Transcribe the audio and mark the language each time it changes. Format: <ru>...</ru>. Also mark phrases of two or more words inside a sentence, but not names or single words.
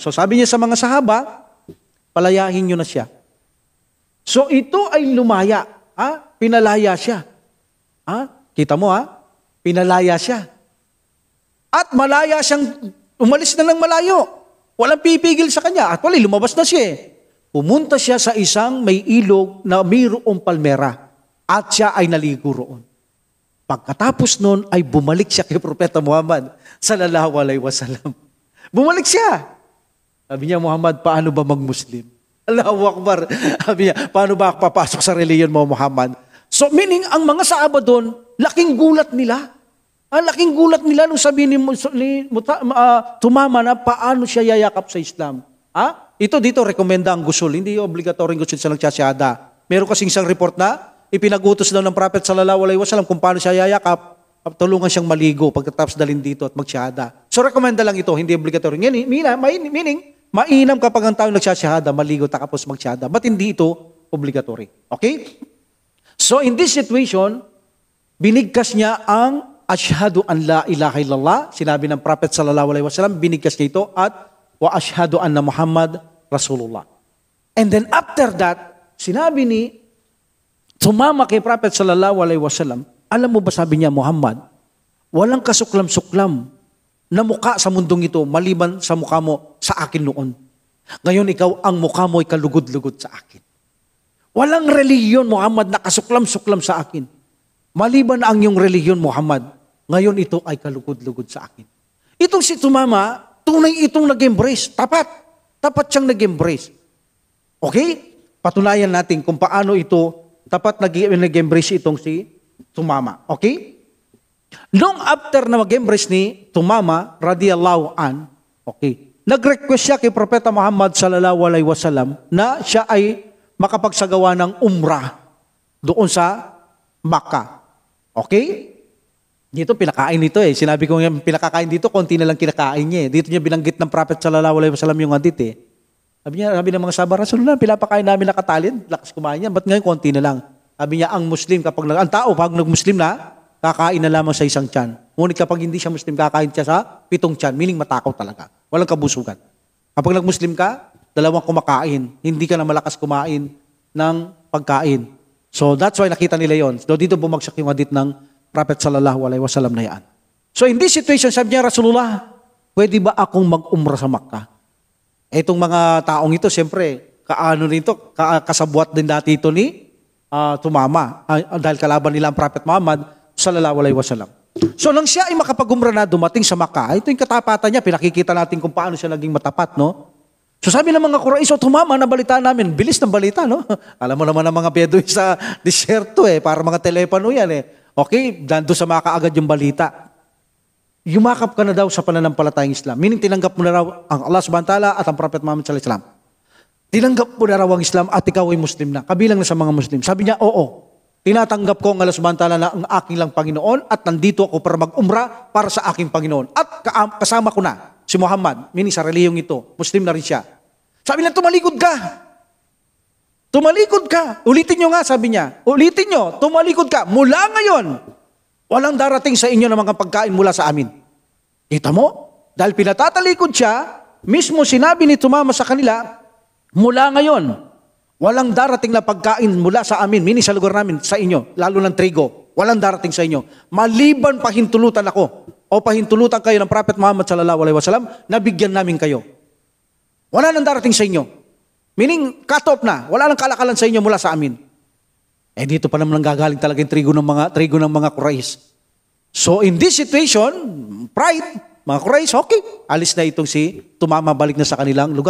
<tl>So sabi niya sa mga sahaba, palayahin niyo na siya. So ito ay lumaya. Pinalaya siya. Kita mo pinalaya siya. At malaya siyang, umalis na ng malayo. Walang pipigil sa kanya. At lumabas na siya. pumunta siya sa isang may ilog na mayroong palmera at siya ay naligo roon. Pagkatapos nun ay bumalik siya kay Propeta Muhammad</tl> <ar>صلى الله عليه وسلم.</ar> <tl>Bumalik siya. Sabi niya, Muhammad, paano ba mag-Muslim?</tl> <ar>الله أكبر.</ar> <tl>Sabi niya, paano ba ako papasok sa reliyon mo, Muhammad? So meaning, ang mga Sahaba doon, laking gulat nila. Laking gulat nila nung sabihin ni Tumama na paano siya yayakap sa Islam. Ito dito, rekomenda ang gusul. Hindi obligatory gusul sa nagsasyada. Meron kasing isang report na ipinagutos daw ng Prophet</tl> <ar>صلى الله عليه وسلم</ar> <tl>kung paano siya yayakap, tulungan siyang maligo pagkatapos dalhin dito at magsyahada. So rekomenda lang ito, hindi obligatory. Meaning, mainam kapag ang tao nagsasyahada, maligo tapos magsyahada.</tl> <en>But</en> <tl>hindi ito</tl> <en>obligatory. Okay? So in this situation,</en> <tl>binigkas niya ang</tl> <ar>أشهد أن لا إله إلا الله,</ar> <tl>sinabi ng Prophet</tl> <ar>صلى الله عليه وسلم,</ar> <tl>binigkas niya ito at</tl> <ar>وأشهد أن محمدا رسول الله.</ar> <en>And then after that,</en> <tl>sinabi ni Tumama kay Prophet</tl> <ar>صلى الله عليه وسلم,</ar> <tl>alam mo ba sabi niya, Muhammad, walang kasuklam-suklam na mukha sa mundong ito maliban sa mukha mo sa akin noon. Ngayon ikaw, ang mukha mo ay kalugod-lugod sa akin. Walang reliyon, Muhammad, na kasuklam-suklam sa akin. Maliban ang iyong reliyon, Muhammad, ngayon ito ay kalugod-lugod sa akin. Itong si Tumama, tunay itong nag-embrace. Tapat siyang nag-embrace. Okay? Patunayan natin kung paano ito tapat nag-embrace itong si Tumama. Okay?</tl> <en>Long after</en> <tl>na mag-embrace ni Tumama,</tl> <ar>رضي الله عن,</ar> <tl>okay, nag-request siya kay Propeta Muhammad</tl> <ar>صلى الله عليه وسلم</ar> <tl>na siya ay makapagsagawa ng umrah doon sa Makkah. Okay? Dito pinakain nito eh. Sinabi ko yung pinakakain dito, konti na lang kinakain niya eh. Dito niya binanggit ng Prophet</tl> <ar>صلى الله عليه وسلم</ar> <tl>yung hadith eh. Sabi ng mga sahabat, Rasulullah, pinapakain namin na katalin, lakas kumain niya, ba't ngayon konti na lang? Sabi niya, ang Muslim, ang tao, pag nag-Muslim na, kakain na lamang sa isang tiyan. Ngunit kapag hindi siya Muslim, kakain siya sa 7 tiyan, meaning matakaw talaga. Walang kabusugan. Kapag nag-Muslim ka, 2 kumakain. Hindi ka na malakas kumain ng pagkain.</tl> <en>So that's why</en> <tl>nakita nila yon. So dito bumagsak yung hadith ng Prophet</tl> <ar>صلى الله عليه وسلم</ar> <tl>na yan.</tl> <en>So in this situation,</en> <tl>sabi niya, Rasulullah, pwede ba akong mag-umrah sa Makkah? Itong mga taong ito, siyempre, kasabwat din dati ito ni Tumama. Dahil kalaban nila ang Prophet Muhammad</tl> <ar>صلى الله عليه وسلم.</ar> <tl>So nang siya ay makapag-umrah na dumating sa Makkah, ito yung katapatan niya, pinakikita natin kung paano siya naging matapat, no? So sabi ng mga Quraysh, Tumama, nabalita namin, bilis ng balita, no? Alam mo naman ang mga Bedoy sa disyerto para mga telepono yan Okay, dando sa Makkah agad yung balita. Yumakap ka na daw sa pananampalatayang Islam. Meaning tinanggap mo na raw ang</tl> <ar>الله سبحانه وتعالى</ar> <tl>at ang Prophet Muhammad</tl> <ar>صلى الله عليه وسلم.</ar> <tl>Tinanggap mo na raw ang Islam at ikaw ay Muslim na. Kabilang na sa mga Muslim. Sabi niya, oo. Tinatanggap ko ang</tl> <ar>الله سبحانه وتعالى</ar> <tl>na ang aking lang Panginoon at nandito ako para mag-umrah para sa aking Panginoon. At kasama ko na si Muhammad. Meaning sa reliyong ito. Muslim na rin siya. Sabi niya, tumalikod ka. Tumalikod ka. Ulitin nyo nga, sabi niya. Ulitin nyo, tumalikod ka. Mula ngayon, walang darating sa inyo ng mga pagkain mula sa amin. Kita mo? Dahil pinatatalikod siya, mismo sinabi ni Tumama sa kanila, mula ngayon, walang darating na pagkain mula sa amin, meaning sa lugar namin, sa inyo, lalo ng trigo, walang darating sa inyo. Maliban pahintulutan ako, o pahintulutan kayo ng Prophet Muhammad</tl> <ar>صلى الله عليه وسلم,</ar> <tl>nabigyan namin kayo. Wala nang darating sa inyo. Meaning,</tl> <en>cut off</en> <tl>na, wala nang kalakalan sa inyo mula sa amin. Dito pa naman gagaling talaga yung trigo ng mga Quraysh.</tl> <en>So in this situation, pride,</en> <tl>mga Quraysh, okay, alis na itong si Tumama, balik na sa kanilang lugar.</tl>